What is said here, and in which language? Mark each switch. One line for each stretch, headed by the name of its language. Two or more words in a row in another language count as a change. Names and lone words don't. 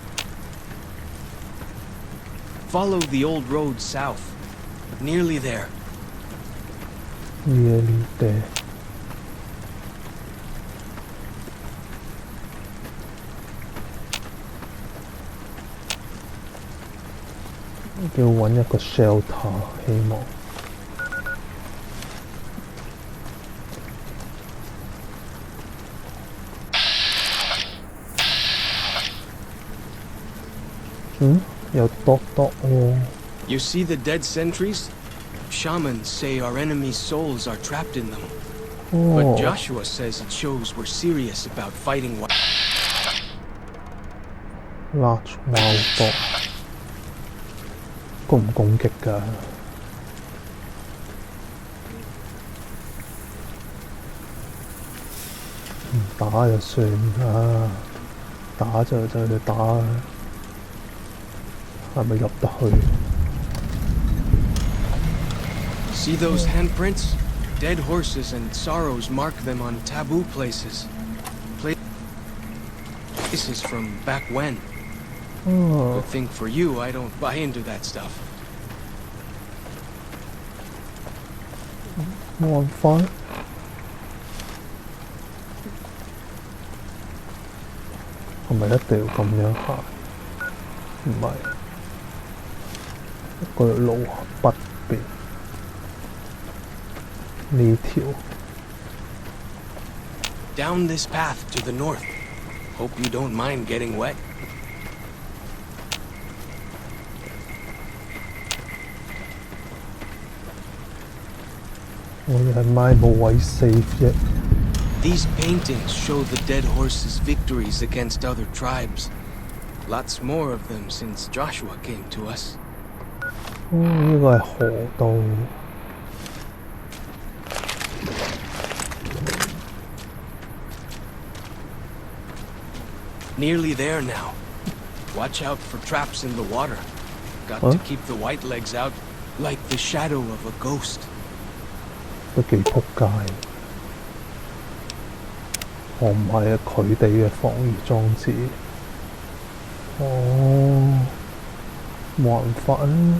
English: Follow the old road south. Nearly there. Nearly there.
Cantonese: 要揾一個 shelter， 希望。有篤喎。
English: You see the dead sentries? Shamans say our enemies' souls are trapped in them. But Joshua says it shows we're serious about fighting. Large wild dog。
Cantonese: 攻唔攻擊㗎？唔打就算啦，打就去打，係咪入得去
English: See those handprints? Dead horses and sorrows mark them on taboo places. Places from back when. Good thing for you, I don't buy into that stuff.
Cantonese: 冇辦法。係咪一定要咁樣行？唔係，一個路北邊呢條。
English: Down this path to the north. Hope you don't mind getting wet.
Cantonese: 我又係買冇位 save 啫。
English: These paintings show the dead horses' victories against other tribes. Lots more of them since Joshua came to us.
Cantonese: 呢個係河道。
English: Nearly there now. Watch out for traps in the water. Got to keep the white legs out, like the shadow of a ghost.
Cantonese: 都幾仆街。我唔係啊，佢哋嘅防禦裝置。哦，冇辦法啊。